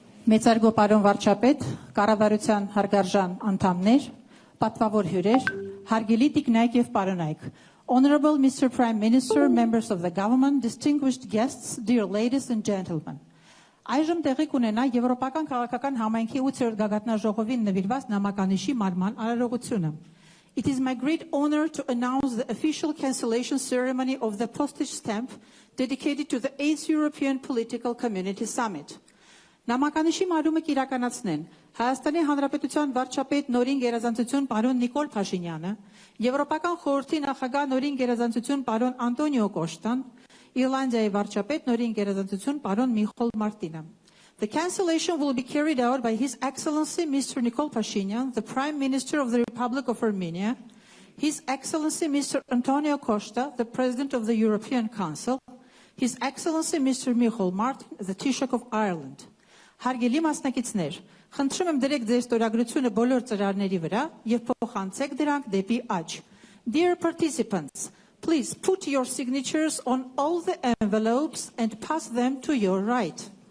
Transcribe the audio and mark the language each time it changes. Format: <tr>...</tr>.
<hy>Մեծարգո պարոն վարչապետ, կառավարության հարգարժան անդամներ, պատվավոր հյուրեր, հարգելի տիկնայք եւ պարոնայք.</hy> <en>Honorable Mr. Prime Minister, members of the government, distinguished guests, dear ladies and gentlemen.</en> <hy>Այժմ տեղի կունենա Եվրոպական քաղաքական համայնքի 8-րդ գագաթնաժողովին նվիրված նամականիշի մարման արարողությունը.</hy> <en>It is my great honor to announce the official cancellation ceremony of the postage stamp dedicated to the 8th European Political Community Summit.</en> <hy>Նամականիշի մարումը կիրականացնեն Հայաստանի Հանրապետության վարչապետ նորին գերազանցություն պարոն Նիկոլ Փաշինյանը, Եվրոպական խորհրդի նախագահ նորին գերազանցություն պարոն Անտոնիո Կոշտան, Իռլանդիայի վարչապետ նորին գերազանցություն պարոն Micheál Martinը.</hy> <en>The cancellation will be carried out by His Excellency Mr. Nikol Pashinyan, the Prime Minister of the Republic of Armenia, His Excellency Mr. Antonio Costa, the President of the European Council, His Excellency Mr. Micheál Martin, the Taoiseach of Ireland.</en> <hy>Հարգելի մասնակիցներ, խնդրում եմ դրեք ձեր ստորագրությունը բոլոր ծրարների վրա եւ փոխանցեք դրանք դեպի աջ.</hy> <en>Dear participants, please put your signatures on all the envelopes and pass them to your right.</en>